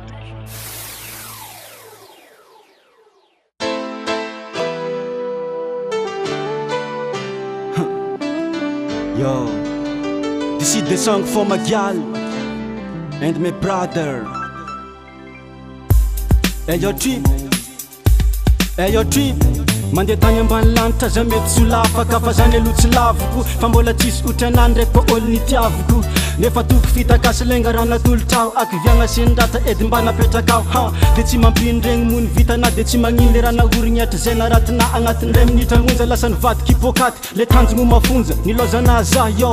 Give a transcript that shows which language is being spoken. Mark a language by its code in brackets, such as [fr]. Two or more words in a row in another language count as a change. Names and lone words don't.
[en] Yo, this is the song for my gal and my brother. Hey yo trip, [mg] mandeha tany ambany lanitra za mety solafaka fa zany aloha tsy lavoko fa mbola tsisy otranany ndraiky ko olo nitiavoko nefa toko fitakasy lenga raha natolotrao akiviagna sendrata edy mba napetraka aho de tsy mampindregny mony vita na de tsy magnino le raha nahorigny atra zay naratina agnatin'ny ray minitra monja lasa nivadiky hipokaty le tanjogno mafonja nilozana za yo